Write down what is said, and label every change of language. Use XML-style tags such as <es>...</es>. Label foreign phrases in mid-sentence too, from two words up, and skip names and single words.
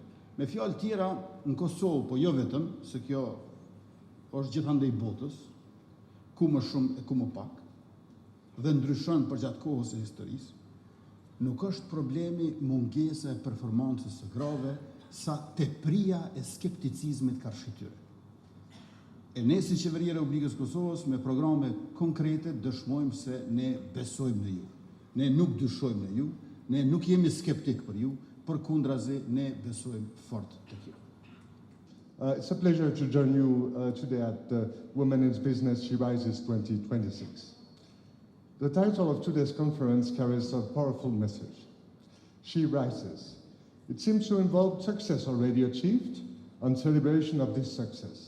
<sq>Me fjalë tjera, në Kosovë, po jo vetëm, se kjo është gjithandej botës, ku më shumë e ku më pak, dhe ndryshon përgjatë kohës së historisë, nuk është problemi mungesa e performancës së grave, sa tepria e skepticizmit karshi tyre. E ne si Qeveria e Republikës Kosovës me programe konkrete dëshmojmë se ne besojmë në ju. Ne nuk dyshojmë në ju, ne nuk jemi skeptik për ju, përkundrazi ne besojmë fort tek ju.</sq> <en>It's a pleasure to join you today at the Women in Business She Rises 2026. The title of today's conference carries a powerful message. She rises. It seems to involve success already achieved and celebration of this success.</en>